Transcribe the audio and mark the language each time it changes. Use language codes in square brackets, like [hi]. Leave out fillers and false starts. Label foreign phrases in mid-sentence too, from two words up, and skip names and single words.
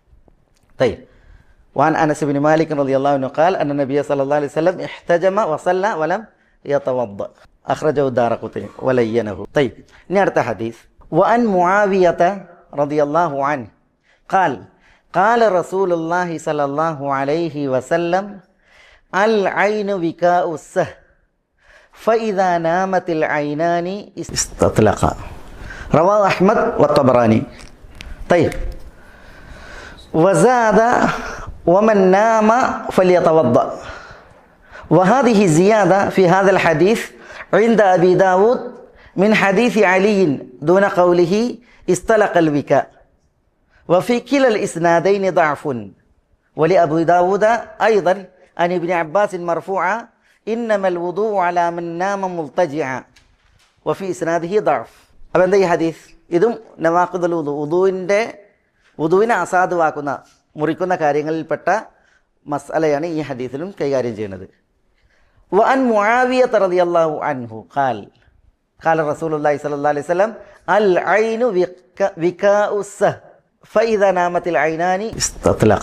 [ar] وعن أنس بن مالك رضي الله عنه قال أن النبي صلى الله عليه وسلم احتجم وصلى ولم يتوضأ أخرجه الدارقطني ولينه. [ml] ഇനി അടുത്ത ഹദീസ്. [ar] وعن معاوية رضي الله عنه قال قال رسول الله صلى الله عليه وسلم العين وكاء السه فإذا نامت العينان استطلق. رواه أحمد والطبراني. طيب. وزاد ومن نام فليتوضأ. وهذه زيادة في هذا الحديث عند أبي داود من حديث علي دون قوله استلق الوكاء. وفي كلا الإسنادين ضعف. ولأبي داود أيضا عن ابن عباس مرفوعا إنما الوضوء على من نام مضطجعا وفي إسناده ضعف. [ml] അപ്പോൾ എന്താ ഈ ഹദീസ്? ഇതും നവാഖിദുൽ വുദൂവിനെ അസാധുവാക്കുന്ന മുറിക്കുന്ന കാര്യങ്ങളിൽപ്പെട്ട മസ്അലയാണ് ഈ ഹദീസിലും കൈകാര്യം ചെയ്യുന്നത്. [ar] وعن معاوية رضي الله عنه قال رسول الله صلى الله عليه وسلم العين وكاء السه فإذا نامت العينان استطلق.